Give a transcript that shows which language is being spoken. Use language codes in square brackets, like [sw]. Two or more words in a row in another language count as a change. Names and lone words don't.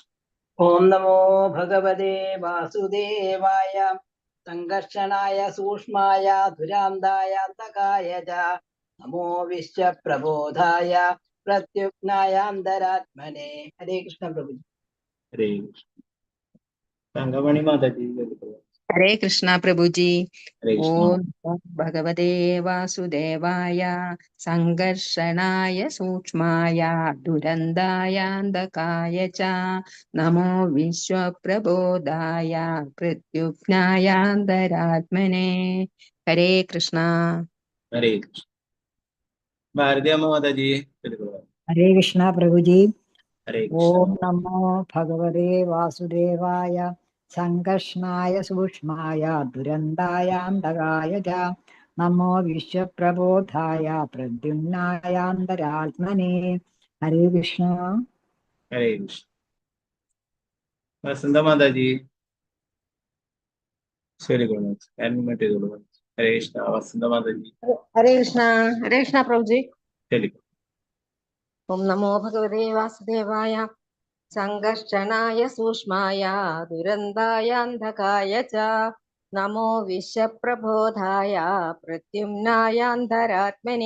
[sa] ഓം നമോ ഭഗവതേ വാസുദേവായ സംഘർഷണായ സൂക്ഷ്മായ ദുരാന്തായ അന്തകായ ച നമോ വിശ്വപ്രബോധായ പ്രത്യുജ്ഞായ അന്തരാത്മനെ. ഹരേ കൃഷ്ണ പ്രഭുജി. ഹരേ കൃഷ്ണ. [ml] തങ്കമണി മാതാജി ചൊല്ലിക്കൊള്ളൂ. [sa] हरे कृष्णा प्रभु जी। ഹരേ കൃഷ്ണ. ओम भगवते वासुदेवाय संघर्षणाय सूक्ष्माय दुरंदायान्तकाय च नमो विश्वप्रबोधाय प्रत्युज्ञायान्तरात्मने। हरे कृष्णा. ഹരേ കൃഷ്ണ. [ml] ഭാരതി അമ്മ മാതാജി ചൊല്ലിക്കൊള്ളൂ. [sa] हरे कृष्णा प्रभु जी। ഹരേ കൃഷ്ണ. ओम नमो भगवते वासुदेवाय संकर्षणाय सूक्ष्माय दुरंतायान्तकाय च नमो विश्वप्रबोधाय प्रद्युम्नायान्तरात्मने। हरे कृष्णा. ഹരേ കൃഷ്ണ. [ml] വസന്ത മാതാജി ചൊല്ലിക്കൊള്ളൂ. അഡ്മിറ്റ് ചെയ്തോളൂ. [sa] ഹരേ കൃഷ്ണ. [ml] വസന്ത മാതാജി [sa] ഹരേ കൃഷ്ണ. ഹരേ കൃഷ്ണ പ്രഭു ജി. [ml] ചൊല്ലിക്കൊള്ളൂ. [sa] ഓം നമോ ഭഗവതേ വാസുദേവായ സംഘർഷണായ സൂക്ഷ്മായ ദുരന്തായാന്തകായ ച നമോ വിശ്വപ്രബോധായ പ്രത്യുമ്നായാന്തരാത്മനെ.